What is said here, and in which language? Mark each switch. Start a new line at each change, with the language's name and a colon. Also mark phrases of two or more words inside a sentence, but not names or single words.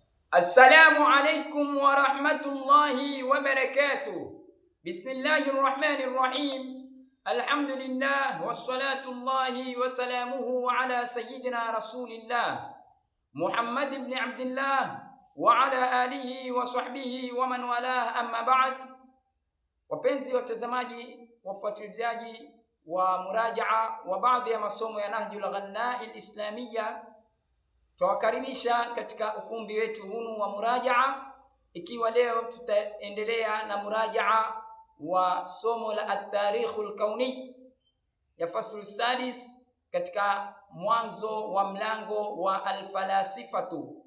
Arabic: السلام عليكم ورحمة الله وبركاته. بسم الله الرحمن الرحيم الحمد لله والصلاة والسلام على سيدنا رسول الله محمد بن عبد الله وعلى آله وصحبه ومن والاه أما بعد.
Swahili: Wapenzi watazamaji, wafuatiliaji wa murajaa wa baadhi ya masomo ya Nahjul Ghanna al-Islamiyya, twawakaribisha katika ukumbi wetu hunu wa murajaa, ikiwa leo tutaendelea na murajaa wa somo la
Arabic: التاريخ الكوني
Swahili: ya
Arabic: الفصل السادس,
Swahili: katika mwanzo wa mlango wa al-falasifatu.